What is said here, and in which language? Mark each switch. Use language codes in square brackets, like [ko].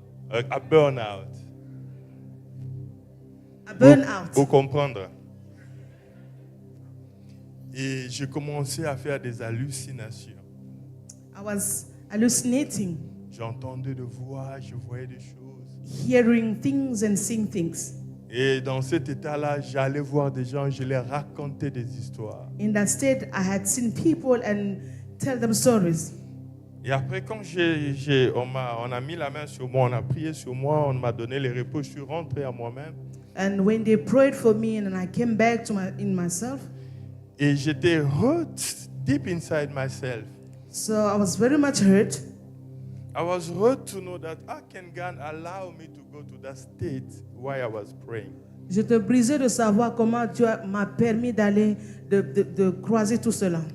[en] A burn-out. A burn-out. [fr] Pour comprendre. Et j'ai commencé à faire des hallucinations. [en] I was hallucinating. [fr] J'entendais des voix, je voyais des choses. [en] Hearing things and seeing things. [fr] Et dans cet état-là, j'allais voir des gens, je leur racontais des histoires. [en] In that state, I had seen people and tell them stories. [fr] Et après, quand on a mis la main sur moi, on a prié sur moi, on m'a donné le repos, je suis rentré à moi-même. [en] And when they prayed for me and I came back to myself. [fr] Et j'étais [en] hurt deep inside myself. So I was very much hurt. I was hurt to know that how can God allow me to go to that state while I was praying. [fr] J'étais brisé de savoir comment Dieu m'a permis d'aller de croiser tout cela.